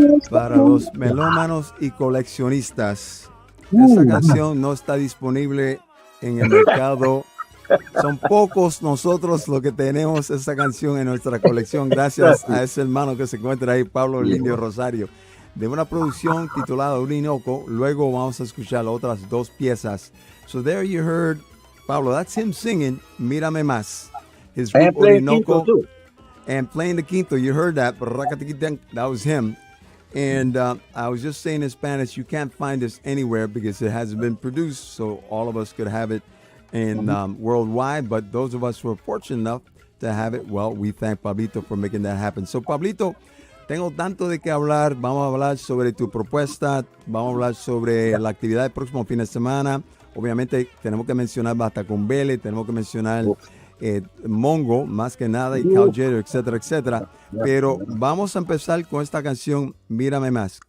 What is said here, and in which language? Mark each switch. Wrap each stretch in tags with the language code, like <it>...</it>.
<es>Para los melómanos y coleccionistas, esa canción no está disponible en el mercado. Son pocos nosotros los que tenemos esa canción en nuestra colección, gracias a ese hermano que se encuentra ahí, Pablo el Indio Rosario, de una producción titulada Orinoco. Luego vamos a escuchar otras dos piezas.</es> <en>So there you heard, Pablo, that's him singing Mírame Más. His group Orinoco. And playing the quinto, you heard that, that was him. And I was just saying in Spanish, you can't find this anywhere because it hasn't been produced, so all of us could have it in worldwide, but those of us who are fortunate enough to have it, well, we thank Pablito for making that happen.</en> <es>So, Pablito, tengo tanto de qué hablar. Vamos a hablar sobre tu propuesta, vamos a hablar sobre la actividad del próximo fin de semana. Obviamente, tenemos que mencionar Basta con Vélez, tenemos que mencionar Mongo, más que nada, y Cal Tjader, etcétera, etcétera. Pero vamos a empezar con esta canción, Mírame Más.</es>